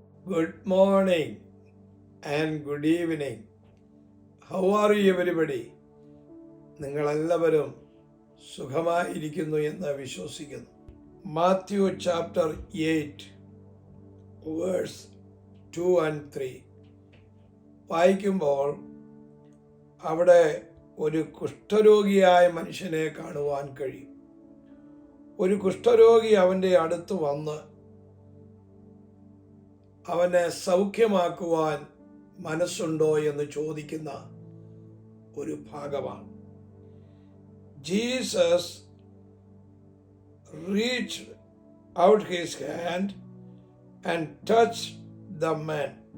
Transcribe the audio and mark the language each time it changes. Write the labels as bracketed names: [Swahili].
[English] Good morning and good evening. How are you everybody? [Malayalam] നിങ്ങളെല്ലാവരും സുഖമായിരിക്കുന്നു എന്ന് വിശ്വസിക്കുന്നു. മാത്യു ചാപ്റ്റർ 8 വേഴ്സ് 2 and 3 വായിക്കുമ്പോൾ അവിടെ ഒരു കുഷ്ഠരോഗിയായ മനുഷ്യനെ കാണുവാൻ കഴിയും. ഒരു കുഷ്ഠരോഗി അവൻ്റെ അടുത്ത് വന്ന് അവനെ സൗഖ്യമാക്കുവാൻ മനസ്സുണ്ടോ എന്ന് ചോദിക്കുന്ന ഒരു ഭാഗമാണ്. [English] Jesus reached out his hand and touched the man.